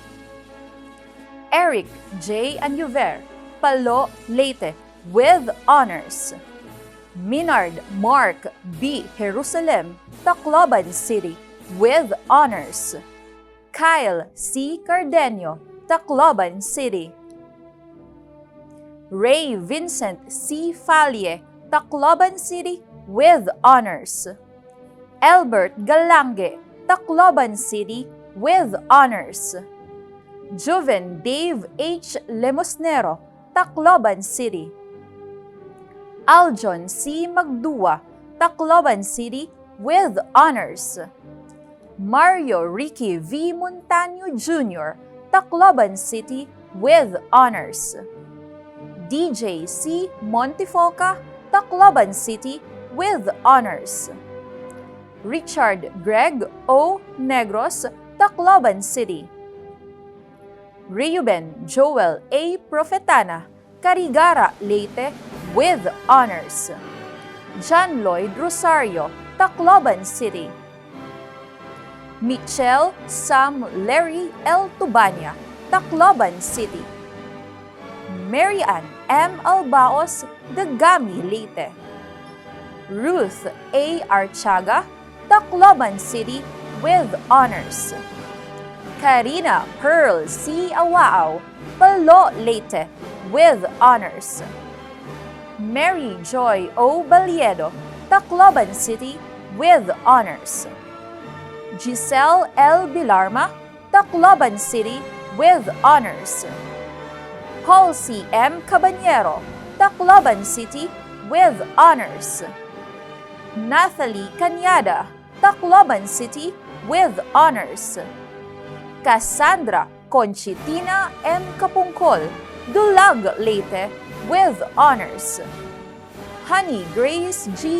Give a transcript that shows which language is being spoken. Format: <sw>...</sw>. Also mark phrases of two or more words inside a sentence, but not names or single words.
<en>Eric J. Anuver, Palo, Leyte, with honors. Minard Mark B. Jerusalem, Tacloban City, with honors. Kyle C. Cardenio, Tacloban City. Ray Vincent C. Falie, Tacloban City with honors. Albert Galange, Tacloban City, with honors. Juven Dave H. Lemosnero, Tacloban City. Aljon C. Magdua, Tacloban City, with honors. Mario Ricky V. Montaño Jr., Tacloban City, with honors. DJ C. Montifoca, Tacloban City, with honors. Richard Greg O. Negros, Tacloban City. Reuben Joel A. Profetana, Carigara, Leyte, with honors. John Lloyd Rosario, Tacloban City. Michelle Sam Larry L. Tubania, Tacloban City. Marian M. Albaos, Dagami, Leyte. Ruth A. Archaga, Tacloban City, with honors. Karina Pearl C. Awao, Palo, Leyte, with honors. Mary Joy O. Baliedo, Tacloban City, with honors. Giselle L. Bilarma, Tacloban City, with honors. Halsey M. Cabanyero, Tacloban City, with honors. Nathalie Cañada, Tacloban City, with honors. Cassandra Conchitina M. Capungkol, Dulag, Leyte, with honors. Honey Grace G.</en>